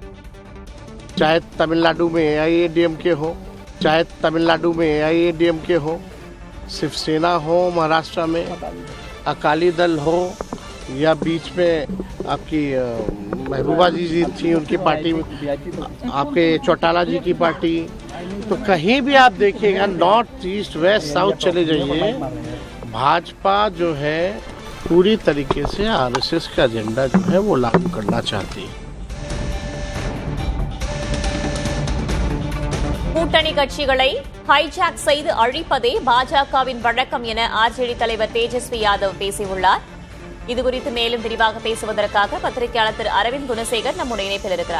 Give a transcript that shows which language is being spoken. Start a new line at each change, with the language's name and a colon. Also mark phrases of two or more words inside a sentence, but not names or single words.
Hindi: चाहे तमिलनाडु में AIADMK हो, चाहे तमिलनाडु में AIADMK हो, शिवसेना हो, महाराष्ट्र में अकाली दल हो, या बीच में आपकी महबूबा जी थी, उनकी पार्टी, आपके चौटाला जी की पार्टी, तो कहीं भी आप देखिएगा
English: north east west south
Hindi: चले जाइए, भाजपा जो है पूरी तरीके से RSS का एजेंडा जो है वो लागू करना चाहती है.
Tamil: கூட்டணி கட்சிகளை ஹைஜாக் செய்து அழிப்பதே பாஜகவின் வழக்கம் என ஆர்ஜேடி தலைவர் தேஜஸ்வி யாதவ் பேசியுள்ளார். இதுகுறித்து மேலும் விரிவாக பேசுவதற்காக பத்திரிகையாளர் திரு அரவிந்த் குணசேகர் நம்முடைய இணைப்பில் இருக்கிறார்.